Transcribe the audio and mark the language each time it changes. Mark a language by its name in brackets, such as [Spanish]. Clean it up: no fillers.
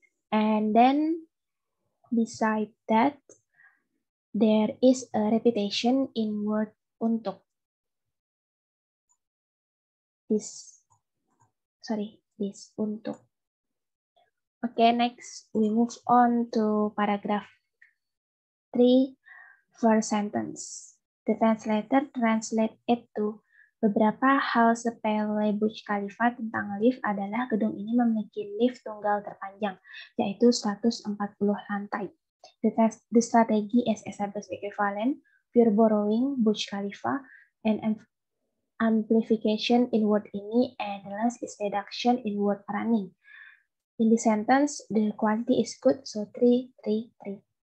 [English] And then beside that, there is a repetition in word untuk. This untuk. Okay, next we move on to paragraph 3, first sentence. The translator translate it to [Indonesian] beberapa hal sepele Burj Khalifa tentang lift adalah gedung ini memiliki lift tunggal terpanjang, yaitu 140 lantai. [English] The strategy is established equivalent, pure borrowing, Burj Khalifa, and amplification in word ini, and the last is reduction in word running. In the sentence, the quality is good, so 3, 3, 3.